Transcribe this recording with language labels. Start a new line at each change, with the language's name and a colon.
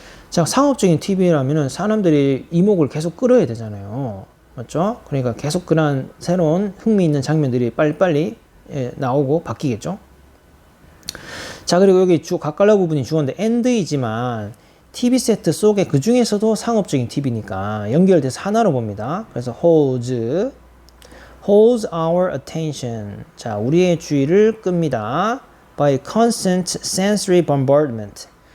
Korean: 자, 상업적인 TV라면은 사람들이 이목을 계속 끌어야 되잖아요. 맞죠? 그러니까 계속 그런 새로운 흥미있는 장면들이 빨리빨리 나오고 바뀌겠죠? 자, 그리고 여기 각갈라 부분이 주어인데 and이지만 TV 세트 속에 그 중에서도 상업적인 TV니까 연결돼서 하나로 봅니다. 그래서
English: holds our attention.
Korean: 자, 우리의 주의를 끕니다.
English: By constant sensory bombardment.